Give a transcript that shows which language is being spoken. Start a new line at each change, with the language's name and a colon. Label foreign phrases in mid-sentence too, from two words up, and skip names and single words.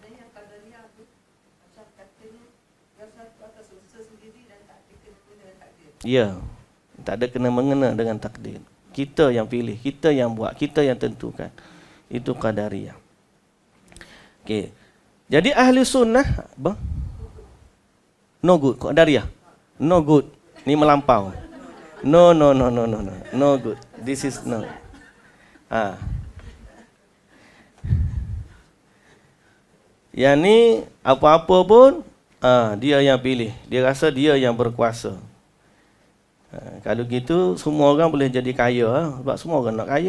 Malay: Ya, tak ada kena-mengena dengan takdir. Kita yang pilih, kita yang buat, kita yang tentukan. Itu Qadariyah. Okey. Jadi ahli sunnah, bang?
English: No good. Qadariyah. No good.
Malay: Ni melampau.
English: No. No good. This is no.
Malay: Yang ni apa-apa pun dia yang pilih. Dia rasa dia yang berkuasa. Kalau gitu semua orang boleh jadi kaya sebab semua orang nak kaya.